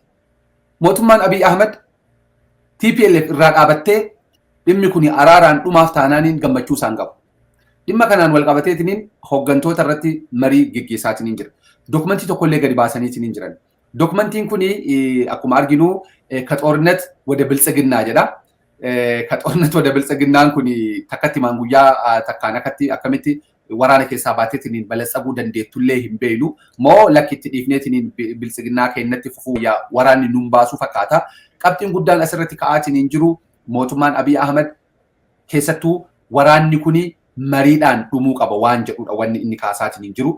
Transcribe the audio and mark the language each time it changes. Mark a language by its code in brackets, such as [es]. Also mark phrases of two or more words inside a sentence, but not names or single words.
[om] Mootummaan Abiy Ahmed TPLF irraa dhaabattee dhimmi kun araaraan dhumaaf taanaaniin gammachuu isaan qabu. Dhimma kanaan wal qabateetiin hoggantoota irratti marii geggeessaatiin jira. Dokumentii tokkollee gadi baasaniitiin hin jiran. Dokumentiin kun akkuma arginu ka ጦርነት ወደ ብልጽግና jedha. Ka ጦርነት ወደ ብልጽግናን kun takkatti maanguyyaa takkaan akkamitti waraana keessaa baateetiin balatsaguu dandeettullee hin beeynu moo lakkitti dhiifneetiin biltsiginnaa keenyatti fufuu waraanni nuun baasuu fakkaata. Qabxiin guddaan asirratti ka'aatiin hin jiru mootummaan Abiy Ahmed keessattuu waraanni kun mariidhaan dhumuu qaba waan jedhudha wanni inni kaasaatiin hin jiru.